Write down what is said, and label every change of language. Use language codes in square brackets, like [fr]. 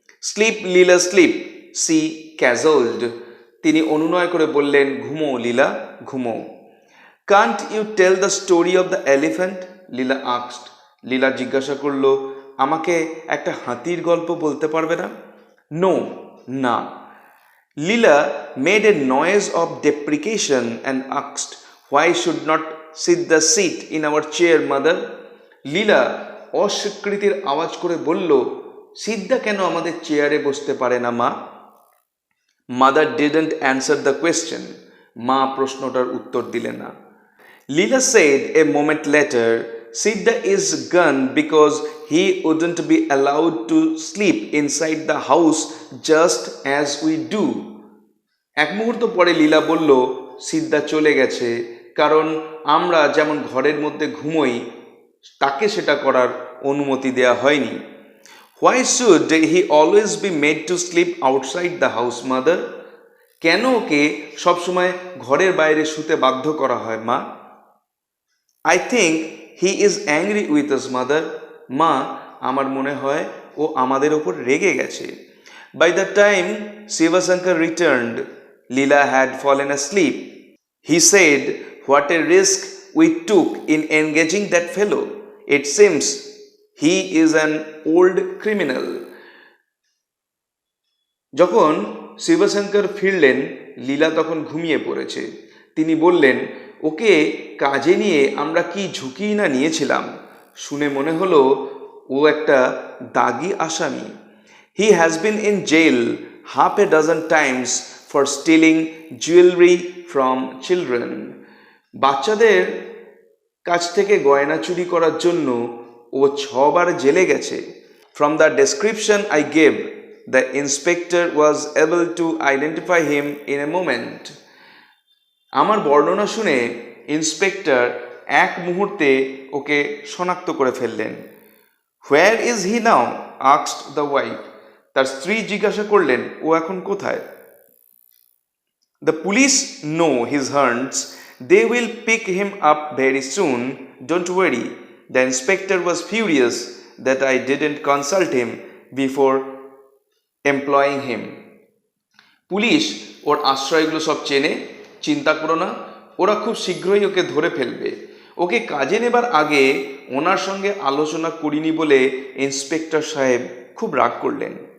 [en] Sleep, Leela, sleep, she cajoled. [bn] তিনি অনুনয় করে বললেন, ঘুমো লীলা, ঘুমো। [en] Can't you tell the story of the elephant? Leela asked. [bn] লীলা জিজ্ঞাসা করল, আমাকে একটা হাতির গল্প বলতে পারবে না? [en] No, [bn] না। [en] Leela made a noise of deprecation and asked, why should not Siddha sit in our chair, mother? [bn] লীলা অস্বীকৃতির আওয়াজ করে বলল, সিদ্ধা কেন আমাদের চেয়ারে বসতে পারে না মা? [en] Mother didn't answer the question. [bn] মা প্রশ্নটার উত্তর দিলেন না। [en] Leela said a moment later, Siddha is gone because he wouldn't be allowed to sleep inside the house just as we do. [bn] এক মুহূর্ত পরে লীলা বলল, সিদ্ধা চলে গেছে কারণ আমরা যেমন ঘরের মধ্যে ঘুমোই তাকে সেটা করার অনুমতি দেয়া হয়নি। [en] Why should he always be made to sleep outside the house, mother? [bn] কেন ওকে সবসময় ঘরের বাইরে শুতে বাধ্য করা হয় মা? [en] I think he is angry with us, mother. [bn] মা, আমার মনে হয় ও আমাদের ওপর রেগে গেছে। [en] By the time Sivashankar returned, Leela had fallen asleep. He said, what a risk we took in engaging that fellow. It seems he is an old criminal. [bn] যখন শিবশঙ্কর ফিরলেন, লীলা তখন ঘুমিয়ে পড়েছে। তিনি বললেন, ওকে কাজে নিয়ে আমরা কি ঝুঁকি না নিয়েছিলাম। শুনে মনে হলো ও একটা দাগী আসামি। [en] He has been in jail half a dozen times for stealing jewelry from children. [bn] বাচ্চাদের কাছ থেকে গয়না চুরি করার জন্য ও 6 বার জেলে গেছে। [en] From the description I gave, the inspector was able to identify him in a moment. [bn] আমার বর্ণনা শুনে ইন্সপেক্টর এক মুহূর্তে ওকে শনাক্ত করে ফেললেন। [en] Where is he now? asked the wife. [bn] তার স্ত্রী জিজ্ঞাসা করলেন, ও এখন কোথায়? [en] The police know his haunts. They will pick him up very soon. Don't worry. The inspector was furious that I didn't consult him before employing him. [bn] Police ওর আশ্রয়গুলো সব চেনে, চিন্তা করো না, ওরা খুব শীঘ্রই ওকে ধরে ফেলবে। ওকে কাজে নেবার আগে ওনার সঙ্গে আলোচনা করিনি বলে ইন্সপেক্টর সাহেব খুব রাগ করলেন।